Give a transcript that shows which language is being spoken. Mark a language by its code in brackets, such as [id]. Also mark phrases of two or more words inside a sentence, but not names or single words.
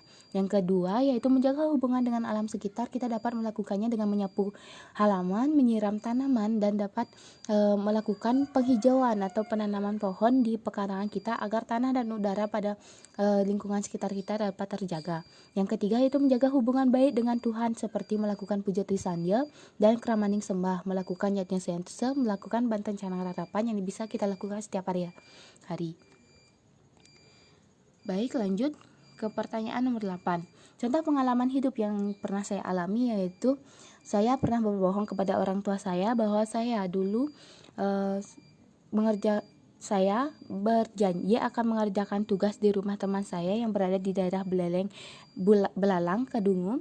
[id] Yang kedua, yaitu menjaga hubungan dengan alam sekitar. Kita dapat melakukannya dengan menyapu halaman, menyiram tanaman, dan dapat melakukan penghijauan atau penanaman pohon di pekarangan kita agar tanah dan udara pada lingkungan sekitar kita dapat terjaga. Yang ketiga, yaitu menjaga hubungan baik dengan Tuhan seperti melakukan puja trisandya dan kramaning sembah, melakukan yatnya sentuse, melakukan banten canang rarapan yang bisa kita lakukan setiap hari. Baik, lanjut ke pertanyaan nomor 8. Contoh pengalaman hidup yang pernah saya alami yaitu saya pernah berbohong kepada orang tua saya bahwa saya dulu saya berjanji akan mengerjakan tugas di rumah teman saya yang berada di daerah Belalang, Kedungu.